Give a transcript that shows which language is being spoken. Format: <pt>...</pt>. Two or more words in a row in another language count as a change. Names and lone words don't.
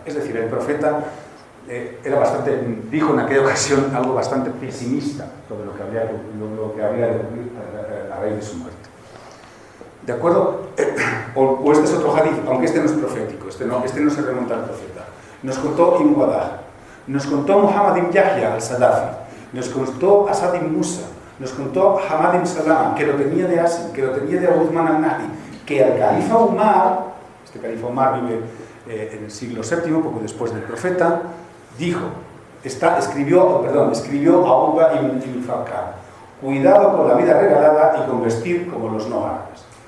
<es>Es decir, el profeta dijo en aquella ocasión algo bastante pesimista sobre lo que habría de ocurrir a raíz de su muerte. ¿De acuerdo? O este es otro hadith, aunque este no es profético, este no se remonta al profeta. Nos contó Ibn Wadah, nos contó Muhammad ibn Yahya al-Sadafi, nos contó Asad ibn Musa, nos contó Hamad ibn Salama, que lo tenía de Asim, que lo tenía de Abu Uthman al-Nahdi, que el califa Umar, este califa Umar vive en el siglo VII, poco después del profeta, escribió a Uqba ibn Farqad, cuidado con la vida regalada y con vestir como los no árabes.</es>